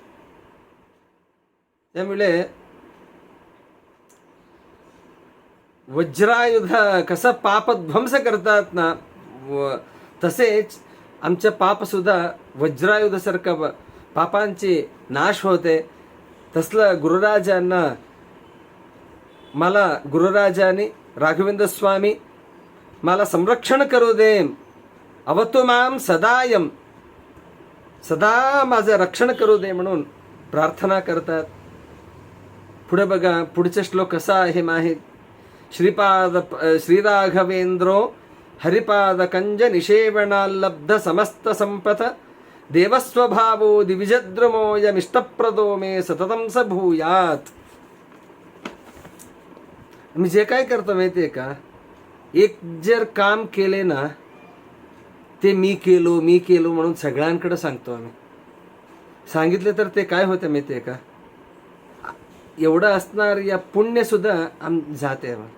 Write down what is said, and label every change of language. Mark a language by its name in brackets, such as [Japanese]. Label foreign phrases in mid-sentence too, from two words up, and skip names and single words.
[Marathi] त्यामुळे वज्रायुध कसं पापध्वंस करतात ना, तसेच आमचे पाप सुद्धा वज्रायुधासारखं पापांचे नाश होते. तसलं गुरुराजांना, मला गुरुराजांनी राघवेंद्र स्वामी मला संरक्षण करू दे, [Sanskrit] अवतु माम सदायम, [Marathi] सदा माझं रक्षण करू दे म्हणून प्रार्थना करतात. पुढे बघा, पुढचा श्लोक कसा आहे माहीत. [Sanskrit] श्रीराघवेंद्रो हरिपाद कंज निषेवणालब्ध समस्त संपत देवस्वभावो दिविजद्रुमोयमिष्टप्रदो मे सततं स भूयात्. [Marathi] मी जे काय करतो माहिती आहे का, एक जर काम केले ना ते मी केलो म्हणून सगळ्यांकडे सांगतो आम्ही. सांगितले तर ते काय होतं माहिती आहे का, एवढं असणार या पुण्य सुद्धा जाते.